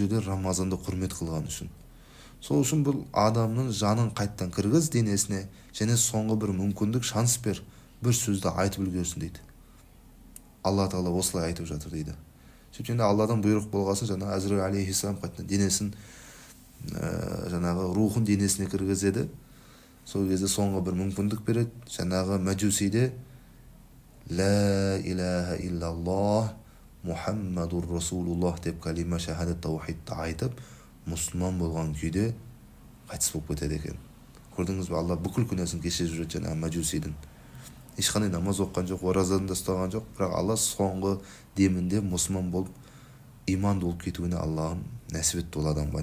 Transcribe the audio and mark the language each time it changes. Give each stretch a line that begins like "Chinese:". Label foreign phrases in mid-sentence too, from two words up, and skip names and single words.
Kazakh: Бұл жерде Рамазанды құрмет қылған үшін. Сол үшін бұл адамның жанын қайттан кіргіз денесіне, және соңғы бір мүмкіндік, шанс бер, бір сөзді айтып үлгерсін дейді. Алла тағала осылай айтып жатыр дейді. Сөйткенде Алладан бұйрық болғасын, жаңағы Әзірәйіл алейхиссалам қайтадан денесін, жаңағы рухын денесіне кіргізеді. Сол кезде соңғы бір мүмкіндік береді. Жаңағы мәжусиде
Arabic: لا إله إلا الله محمد رسول الله
Kazakh: деп калима шахадат таухидты айтып, мұсылман болған күйде қайтыс болып кетеді екен. Көрдіңіз бе, Алла бүкіл күнәсін кешіріп жүреді жаңағы мәжусидің. Ешқандай намаз оққан жоқ, оразаны да ұстаған жоқ, бірақ Алла соңғы демінде мұсылман болып, иман болып кетуіне Аллахым нәсіп етті ол адамға.